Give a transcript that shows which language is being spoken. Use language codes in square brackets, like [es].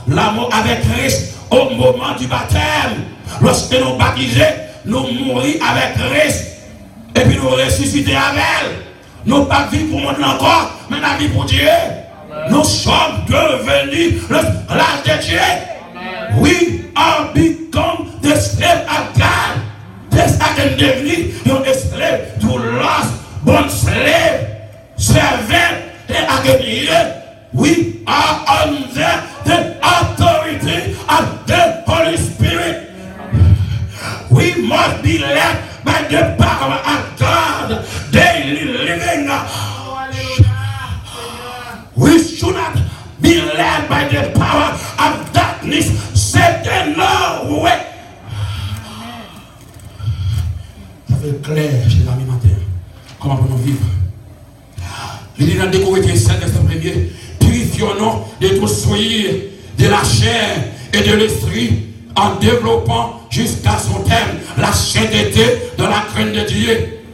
[fr] La mort avec Christ au moment du baptême. Lorsque nous baptisons, nous mourir avec Christ et puis nous ressusciter avec elle. Nous pas vivre pour monde encore, mais la vie pour Dieu. Amen. Nous sommes devenus l'esclave de Dieu. [en] Amen. We are become the slave of God. This I can devenir you're a slave to lust, born slave, servant, and again, we are under the authority of the Holy Spirit. We must be led by the power of God, daily living. We should not be led by the power of darkness. Satan, no way. [fr] Ça fait clair chez l'ami matin. Comment pouvons-nous vivre? Il dit dans 2 Corinthiens 7, verset 1er, purifions-nous de tout souillure, de la chair et de l'esprit, en développant jusqu'à son terme la sainteté de la crainte de Dieu.